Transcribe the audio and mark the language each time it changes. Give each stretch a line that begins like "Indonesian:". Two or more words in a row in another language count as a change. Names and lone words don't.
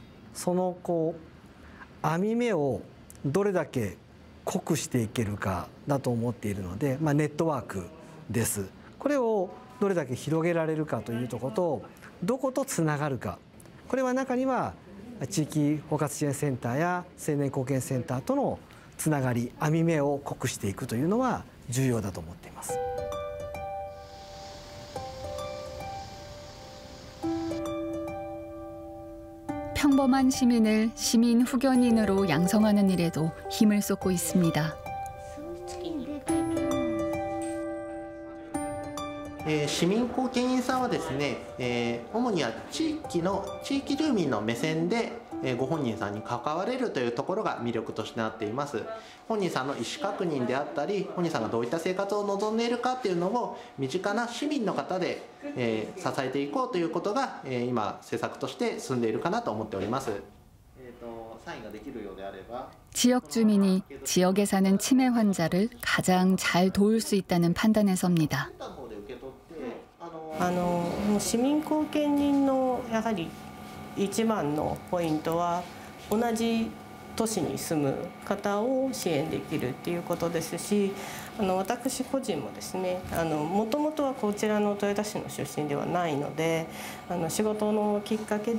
Japanese: その網目をどれだけ濃くしていけるかだと思っているので、ネットワークです。これをどれだけ広げられるかというところと、どことつながるか。これは中には地域包括支援センターや青年貢献センターとのつながり、網目を濃くしていくというのは重要だと思っています。
Korean: 평범한 시민을 시민 후견인으로 양성하는 일에도 힘을 쏟고 있습니다.
Japanese: 市民貢献員さんはですね、主には地域住民の目線でご本人さんに関われるというところが魅力としてなっています。本人さんの意思確認であったり、本人さんがどういった生活を望んでいるかっていうのを身近な市民の方で支えていこうということが今施策として進んでいるかなと思っております。
Korean: 지역 주민이 지역에 사는 치매 환자를 가장 잘 도울 수 있다는 판단에 섭니다.
Japanese: 市民後見人のやはり一番のポイントは同じ都市に住む方を支援できるっていうことですし、私個人もですね、もともとはこちらの豊田市の出身ではないので、仕事のきっかけ